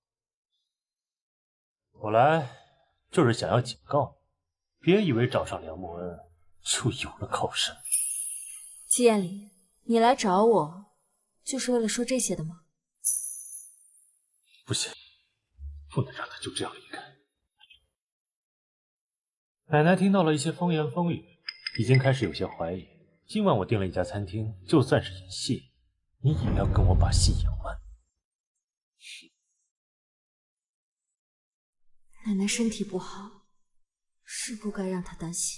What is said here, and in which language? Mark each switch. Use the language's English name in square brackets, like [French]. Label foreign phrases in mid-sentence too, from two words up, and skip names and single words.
[Chinese] 我來就是想要警告你，別以為找上梁夢恩就有了靠山。季彥霖，你來找我就是為了說這些的嗎？不行，不能讓他就這樣離開。奶奶聽到了一些風言風語，已經開始有些懷疑。今晚我訂了一家餐廳，就算是演戲，你也要跟我把戲演完。奶奶身體不好，是不該讓她擔心。